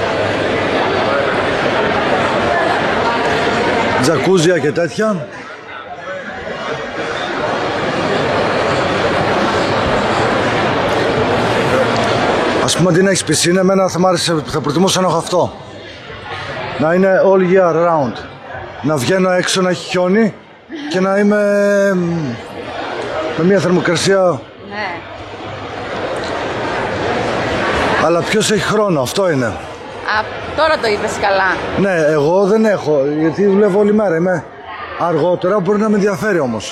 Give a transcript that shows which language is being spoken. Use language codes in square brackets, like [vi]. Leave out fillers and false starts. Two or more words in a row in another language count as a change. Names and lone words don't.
[el] Τζακούζια και τέτοια. Ας πούμε αντί να έχεις πισίνα, εμένα θα μ' άρεσε, θα προτιμούσα να έχω αυτό. Να είναι [en] all year round. [el] Να βγαίνω έξω, να έχει χιόνι και να είμαι με μια θερμοκρασία. Ναι. Αλλά ποιος έχει χρόνο, αυτό είναι. Α, τώρα το είπες καλά. Ναι, εγώ δεν έχω, γιατί δουλεύω όλη μέρα. Είμαι αργότερα, μπορεί να με ενδιαφέρει όμως.